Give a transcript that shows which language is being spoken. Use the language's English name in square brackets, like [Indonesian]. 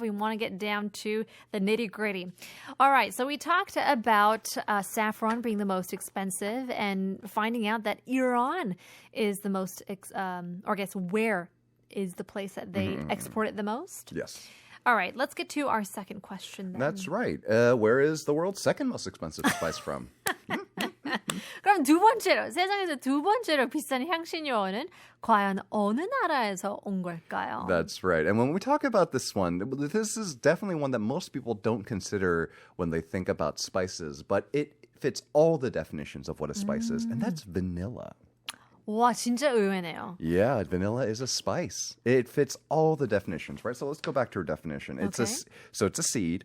[English] We want to get down to the nitty gritty. All right, so we talked about saffron being the most expensive and finding out that Iran is the most, or I guess where is the place that they export it the most? Yes. All right, let's get to our second question then. That's right. Where is the world's second most expensive spice from? [Korean] 그럼 두 번째로, 세상에서 두 번째로 비싼 향신료는 과연 어느 나라에서 온 걸까요? [English] That's right. And when we talk about this one, this is definitely one that most people don't consider when they think about spices, but it fits all the definitions of what a spice is, and that's vanilla. [Korean] 와, 진짜 의외네요. [English] Yeah, vanilla is a spice. It fits all the definitions, right? So let's go back to our definition. It's a seed.